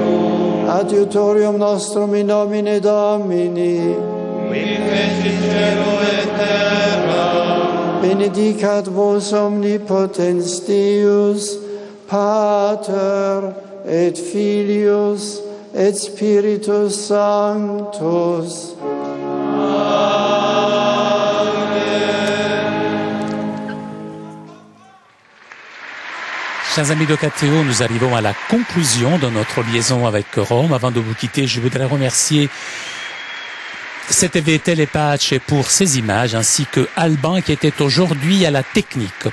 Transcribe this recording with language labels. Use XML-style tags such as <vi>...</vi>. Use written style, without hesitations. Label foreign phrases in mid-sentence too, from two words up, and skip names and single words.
<la>Adiutorium nostrum in nomine Domini, Benedicat vos omnipotens Deus, Pater et Filius et Spiritus Sanctus.</la> <fr>Chers amis de KTO, nous arrivons à la conclusion de notre liaison avec Rome. Avant de vous quitter, je voudrais remercier CTV Telepace pour ces images, ainsi que Alban qui était aujourd'hui à la technique.</fr>